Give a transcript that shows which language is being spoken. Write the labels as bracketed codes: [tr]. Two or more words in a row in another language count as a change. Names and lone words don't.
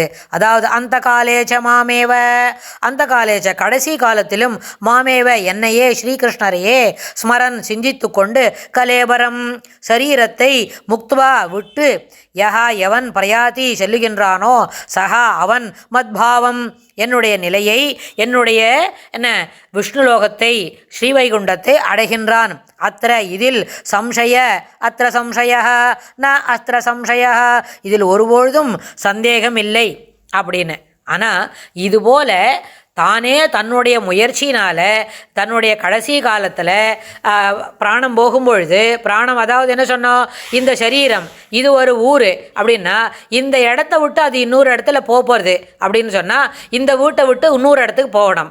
[ta] அதாவது [sa] अन्तकाले च मामेव, अन्तकाले च [ta] கடைசி காலத்திலும், மாமேவ என்னையே ஸ்ரீகிருஷ்ணரையே, ஸ்மரன் சிந்தித்து கொண்டு, கலேபரம் சரீரத்தை, முக்துவா விட்டு, யஹா எவன் பிரயாதி செல்லுகின்றானோ, சஹா அவன், மத்பாவம் என்னுடைய நிலையை, என்னுடைய விஷ்ணுலோகத்தை, ஸ்ரீவைகுண்டத்தை அடைகின்றான். அத்திர இதில் சம்சய, [sa] अत्र संशय न अत्र संशय [ta] இதில் ஒருபொழுதும் சந்தேகம் இல்லை அப்படின்னு. ஆனால் இதுபோல தானே தன்னுடைய முயற்சினால் தன்னுடைய கடைசி காலத்தில் பிராணம் போகும்பொழுது, பிராணம் அதாவது என்ன சொன்னோம், இந்த சரீரம் இது ஒரு ஊர் அப்படின்னா, இந்த இடத்த விட்டு அது இன்னொரு இடத்துல போகிறது அப்படின்னு சொன்னால், இந்த வீட்டை விட்டு இன்னொரு இடத்துக்கு போகணும்.